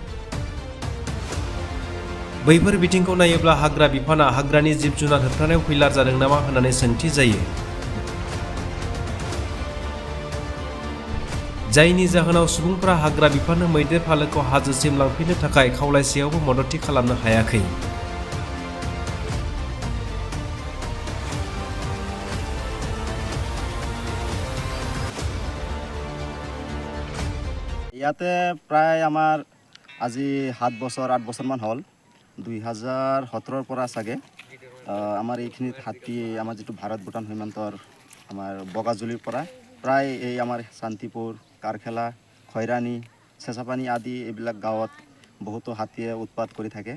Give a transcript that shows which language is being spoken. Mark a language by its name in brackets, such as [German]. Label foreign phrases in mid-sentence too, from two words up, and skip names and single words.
[Bodo] बैफोर बिथिंखौ नायोब्ला हाग्रा बिफाना हाग्रानि जिब जुनार होबथानायाव फैलार जादों नामा होननानै सोंथि जायो। जायनि जाहोनाव सुबुंफोरा हाग्रा बिफाननो मैदेर फालोखौ हाजोसिम लांफिननो थाखाय खावलायसेयावबो मददथि खालामनो हायाखै। [Assamese] ইয়াতে প্ৰায় আমাৰ আজি 7 বছৰ 8 বছৰমান হ'ল। 2017 পৰা চাগে আমাৰ এইখিনিত হাতী আমাৰ যিটো ভাৰত ভূটান সীমান্তৰ আমাৰ বগাজুলিৰ পৰা প্ৰায় এই আমাৰ শান্তিপুৰ, কাৰখেলা, খৈৰানি, চেঁচাপানী আদি এইবিলাক গাঁৱত বহুতো হাতীয়ে উৎপাত কৰি থাকে।